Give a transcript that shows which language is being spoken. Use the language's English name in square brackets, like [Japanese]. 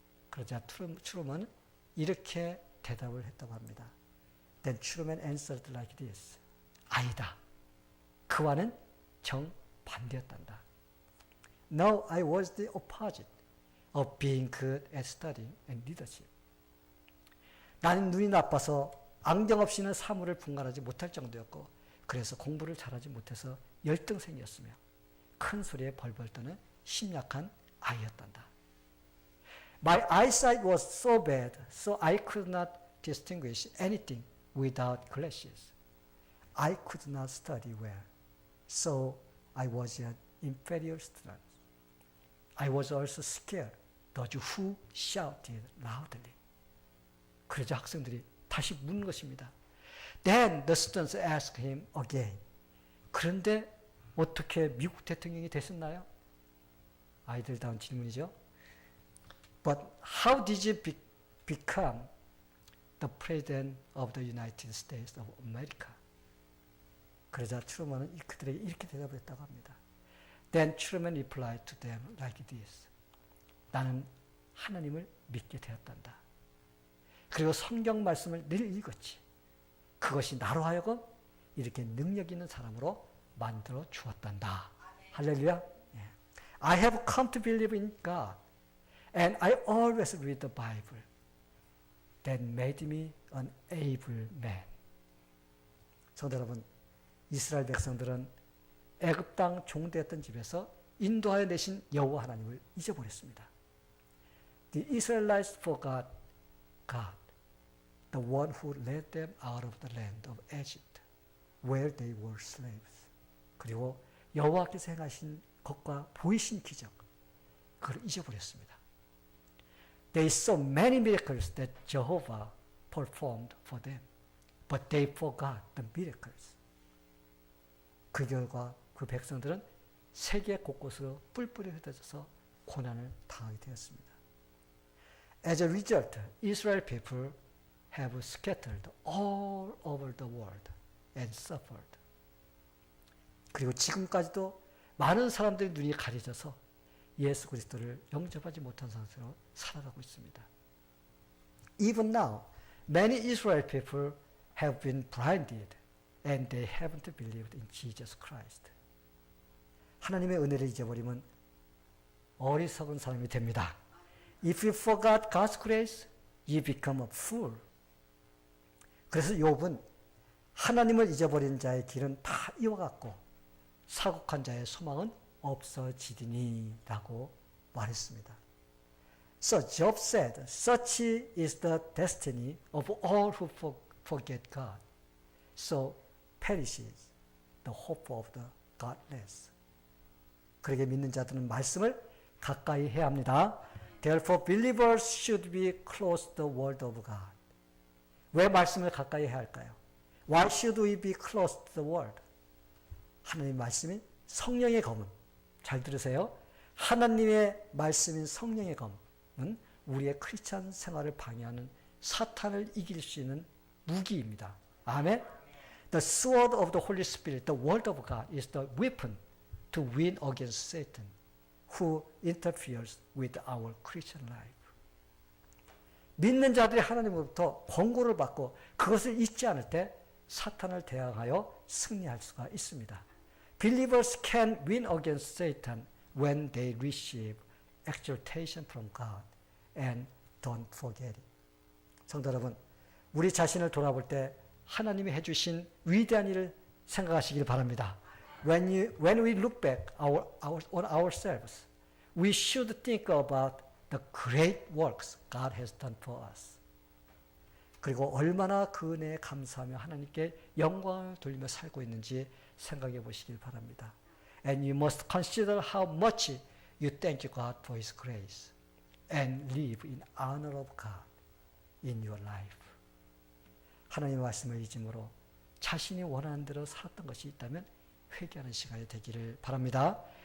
[Korean] 그러자 트루먼은 이렇게 대답을 했다고 합니다. [English] Then Truman answered like this. [Korean] 아니다. 그와는 정반대였단다. [English] No, I was the opposite of being good at studying and leadership. [Korean] 나는 눈이 나빠서 안경 없이는 사물을 분간하지 못할 정도였고 그래서 공부를 잘하지 못해서 열등생이었으며 큰 소리에 벌벌 떠는 심약한 아이였단다. [English] My eyesight was so bad, so I could not distinguish anything without glasses. I could not study well, so I was an inferior student. I was also scared, those who shouted loudly. [Korean] 그러자 학생들이 다시 묻는 것입니다. [English] Then the students asked him again. [Korean] 그런데 어떻게 미국 대통령이 되셨나요? 아이들다운 질문이죠. [English] But how did you become the president of the United States of America? [Korean] 그러자 트루먼은 그들에게 이렇게 대답을 했다고 합니다. [English] Then Truman replied to them like this. [Korean] 나는 하나님을 믿게 되었단다. 그리고 성경 말씀을 늘 읽었지. 그것이 나로 하여금 이렇게 능력 있는 사람으로 만들어 주었단다. 할렐루야. [English] I have come to believe in God and I always read the Bible. That made me an able man. [Korean] 성도 여러분, 이스라엘 백성들은 애굽 땅 종되었던 집에서 인도하여 내신 여호와 하나님을 잊어버렸습니다. [English] The Israelites forgot God, the one who led them out of the land of Egypt, where they were slaves. [Korean] 그리고 여호와께서 행하신 것과 보이신 기적, 그걸 잊어버렸습니다. [English] They saw many miracles that Jehovah performed for them, but they forgot the miracles. [Korean] 그 결과 그 백성들은 세계 곳곳으로 뿔뿔이 흩어져서 고난을 당하게 되었습니다. [English] As a result, Israel people have scattered all over the world and suffered. [Korean] 그리고 지금까지도 많은 사람들의 눈이 가려져서 예수 그리스도를 영접하지 못한 상태로 살아가고 있습니다. [English] Even now, many Israel people have been blinded and they haven't believed in Jesus Christ. [Korean] 하나님의 은혜를 잊어버리면 어리석은 사람이 됩니다. [English] If you forgot God's grace, you become a fool. [Korean] 그래서 욥은 하나님을 잊어버린 자의 길은 다 이와 같고 사곡한 자의 소망은 없어지리니 라고 말했습니다. [English] So Job said, such is the destiny of all who forget God. So perishes the hope of the godless. [Korean] 그러게 믿는 자들은 말씀을 가까이 해야 합니다. [English] Therefore, believers should be close to the word of God. [Korean] 왜 말씀을 가까이 해야 할까요? [English] Why should we be close to the word? [Korean] 하나님의 말씀인 성령의 검은, 잘 들으세요. 하나님의 말씀인 성령의 검은 우리의 크리스찬 생활을 방해하는 사탄을 이길 수 있는 무기입니다. 아멘. [English] The sword of the Holy Spirit, the word of God, is the weapon to win against Satan, who interferes with our Christian life. [Korean] 믿는 자들이 하나님으로부터 권고를 받고 그것을 잊지 않을 때 사탄을 대항하여 승리할 수가 있습니다. [English] Believers can win against Satan when they receive exhortation from God and don't forget it. [Korean] 성도 여러분, 우리 자신을 돌아볼 때 하나님이 해주신 위대한 일을 생각하시길 바랍니다. [English] When we look back on ourselves, we should think about the great works God has done for us. [Korean] 그리고 얼마나 그 은혜에 감사하며 하나님께 영광을 돌리며 살고 있는지 생각해 보시길 바랍니다. [English] And you must consider how much you thank God for His grace and live in honor of God in your life. [Korean] 하나님의 말씀을 잊음으로 자신이 원하는 대로 살았던 것이 있다면 회개하는 시간이 되기를 바랍니다.